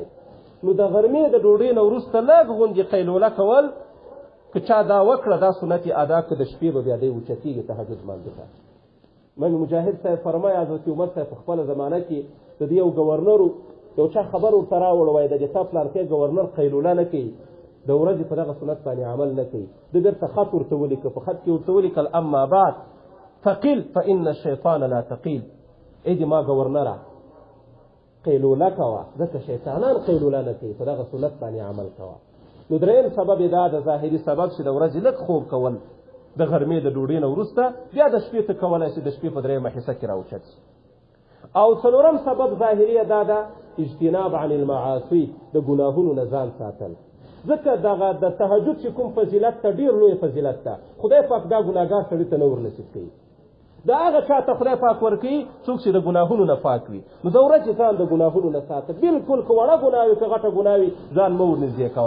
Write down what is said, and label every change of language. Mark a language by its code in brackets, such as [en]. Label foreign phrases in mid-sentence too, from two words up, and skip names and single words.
[ps] نو د غرمې د ډوډۍ نه وروسته لږ غوندې قیلوله کول، که چا دا وکړه دا سنت یې ادا کړه، د شپې به بیا دی اوچتېږي تهجد لمانځه ته. امام مجاهد صاحب فرمایي حضرت عمر صاحب په خپله زمانه کې د دې یو ګورنرو یو چا خبر ورته راوړ، وایي د دې تا پلانکی ګورنر قیلوله نه کوي، د ورځې په دغه سنت باندې عمل نه کوي. د بیرته خط ورته ولیکه، په خط کې ورته ولیکل [ar] اما بعد فقل فإن الشیطان لا تقیل. [ps] ای دې ما ګورنره قیلوله کوه، ځکه شیطانان قیلوله نه کوي، په دغه سنت باندې عمل کوه. نو دریم سبب یې دا د ظاهري سبب چې د ورځې لږ خوب کول، د غرمې د ډوډۍ نه وروسته، بیا د شپې ته کولی شي د شپې په درېیمه حصه کې راوچت شي. او څلورم سبب ظاهري دا ده [ar] اجتناب عن المعاصي، [ps] د ګناهونو نه ځان ساتل. ځکه دغه د تهجد چې کوم فضیلت ته ډېر لوی فضیلت ده، خدای پاک دا ګناهګار سړي ته نه ورنصیب کوي. دا هغه چا ته خدای پاک ورکوي څوک چې د ګناهونو نه پاک وي. نو د ورځې ځان د ګناهونو نه ساته، بلکل که وړه ګناه وي که غټه ګناه وي ځان مه ورنږدې کوه.